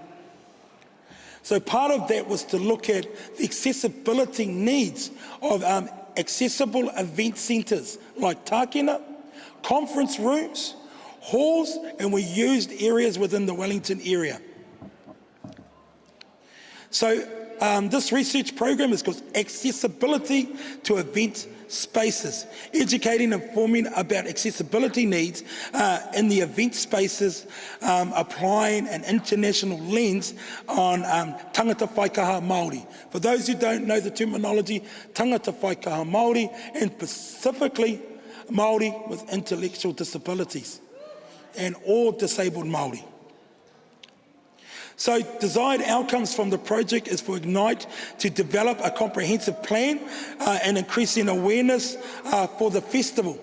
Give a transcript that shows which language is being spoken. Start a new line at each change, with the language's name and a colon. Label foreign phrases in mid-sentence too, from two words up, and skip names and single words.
English: So part of that was to look at the accessibility needs of accessible event centres like Tākina, conference rooms, halls, and we used areas within the Wellington area. So this research program is called Accessibility to Event Spaces, educating and informing about accessibility needs in the event spaces, applying an international lens on
Māori: tangata whaikaha Māori.
English: For those who don't know the terminology,
Māori: tangata whaikaha Māori,
English: and specifically Māori with intellectual disabilities and all disabled Māori. So desired outcomes from the project is for Ignite to develop a comprehensive plan and increasing awareness for the festival.